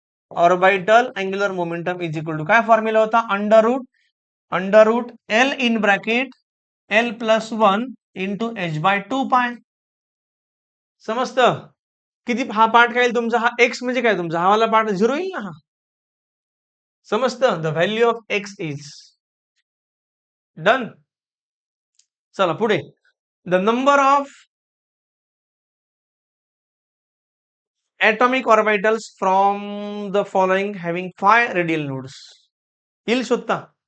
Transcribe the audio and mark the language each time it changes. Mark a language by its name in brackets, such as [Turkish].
[English] orbital angular momentum is equal to [Marathi] काय formula होता? [English] Under root L in bracket L plus 1 into H by 2 pi. [Marathi] समजतं? किती हा पार्ट काय येईल तुमचा? हा एक्स म्हणजे काय तुमचा? हा वाला पार्ट 0 येईल ना हा. समजतं? [English] The value of X is done. [Marathi] चला पुढे. [English] The number of atomic orbitals from the following having 5 radial nodes. [Marathi] येईल शोधता.